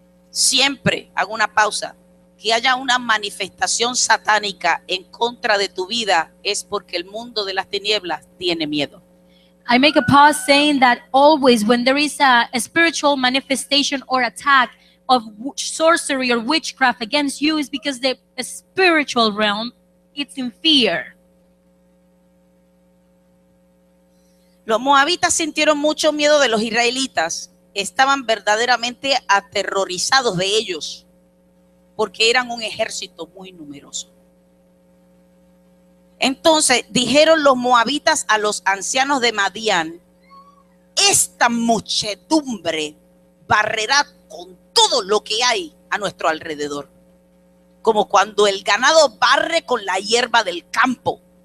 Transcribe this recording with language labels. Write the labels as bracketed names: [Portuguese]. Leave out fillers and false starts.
[Spanish] Siempre, hago una pausa, que haya una manifestación satánica en contra de tu vida es porque el mundo de las tinieblas tiene miedo. [English] I make a pause saying that always when there is a spiritual manifestation or attack of sorcery or witchcraft against you is because the spiritual realm, it's in fear. [Spanish] Los moabitas sintieron mucho miedo de los israelitas. Estaban verdaderamente aterrorizados de ellos porque eran un ejército muy numeroso. Entonces dijeron los moabitas a los ancianos de Madián: esta muchedumbre barrerá con todo lo que hay a nuestro alrededor, como cuando el ganado barre con la hierba del campo.